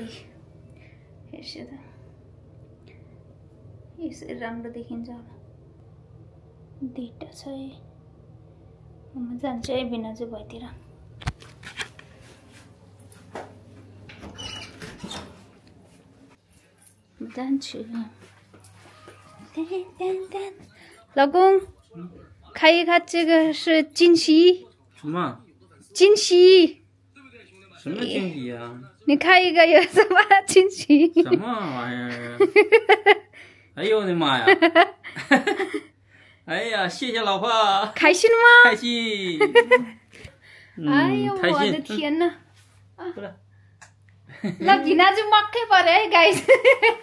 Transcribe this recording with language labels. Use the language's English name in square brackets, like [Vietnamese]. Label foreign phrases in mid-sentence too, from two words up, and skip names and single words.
[Nepali] त्यही हेर्छु त, यसरी राम्रो देखिन्छ। अब दुईटा छ है, म जान्छु है बिना चाहिँ भइतिर। जान्छु ल [Chinese] 公开一下这个是惊喜。什么惊喜？什么惊喜啊？你开一个有什么惊喜？什么玩意儿？哎呦我的妈呀！哎呀，谢谢老婆，开心吗？开心。哎呦，开心我的天呐！过来。 [Nepali] ल भिना चाहिँ मक्कै पर्यो है गाइस।